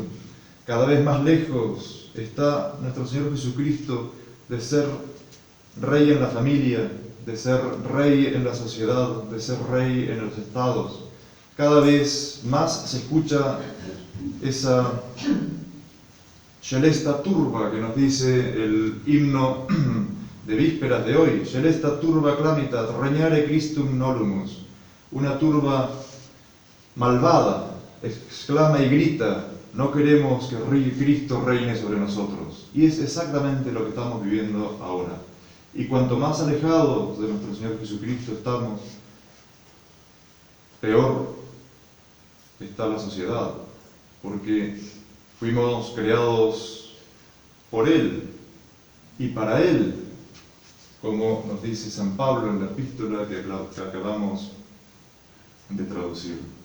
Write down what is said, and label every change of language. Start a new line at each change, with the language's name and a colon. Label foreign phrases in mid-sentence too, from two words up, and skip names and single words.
Spanish: Cada vez más lejos está nuestro Señor Jesucristo de ser rey en la familia, de ser rey en la sociedad, de ser rey en los estados. Cada vez más se escucha esa
Latin: Scelesta turba
Spanish: que nos dice el himno de vísperas de hoy.
Latin: Scelesta turba clamitat, regnare Christum nolumus.
Spanish: Una turba malvada exclama y grita: no queremos que Cristo reine sobre nosotros. Y es exactamente lo que estamos viviendo ahora. Y cuanto más alejados de nuestro Señor Jesucristo estamos, peor está la sociedad, porque fuimos creados por Él y para Él, como nos dice San Pablo en la epístola que acabamos de traducir.